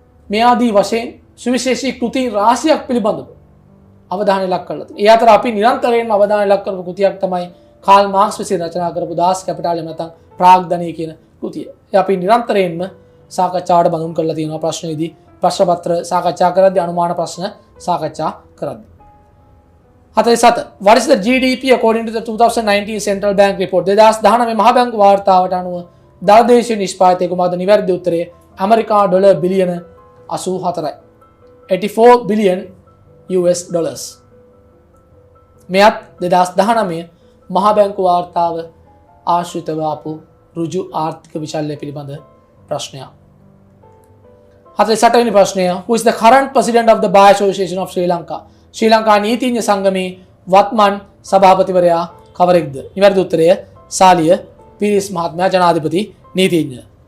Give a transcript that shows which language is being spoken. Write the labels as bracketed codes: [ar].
[si] මේ ආදී වශයෙන් සුවිශේෂී කෘති රාශියක් පිළිබඳව අවධානය ලක් කරලා තියෙනවා. ඒ අතර අපි නිරන්තරයෙන්ම අවධානය ලක් කරපු කෘතියක් තමයි කාල් මාක්ස් විසින් රචනා කරපු දාස් කැපිටාල් නැත්නම් ප්‍රාග්ධනය කියන කෘතිය. ඒ අපි නිරන්තරයෙන්ම සාකච්ඡාවට බඳුන් කරලා තියෙනවා ප්‍රශ්නයේදී ප්‍රශ්න පත්‍ර සාකච්ඡා කරද්දී අනුමාන ප්‍රශ්න සාකච්ඡා කරද්දී. [en] 47 What is the GDP according to the 2019 Central Bank report? [si] 2019 මහ බැංකු වාර්තාවට අනුව දළදේශීය නිෂ්පාදනය කුමක්ද? නිවැරදි උත්තරය ඇමරිකා ඩොලර් බිලියන 84යි. [en] 84 billion US dollars. [si] මෙයත් 2019 මහ බැංකු වාර්තාව ආශ්‍රිතව ආපු ඍජු ආර්ථික විචල්‍ය පිළිබඳ ප්‍රශ්නයක්. [en] 48 [si] වෙනි ප්‍රශ්නය [en] Who is the current president of the Bar Association of Sri Lanka? [si] ශ්‍රී ලංකා නීතිඥ සංගමේ වත්මන් සභාපතිවරයා කවරෙක්ද? නිවැරදි උත්තරය සාලිය පීරිස් මහත්මයා ජනාධිපති නීතිඥ.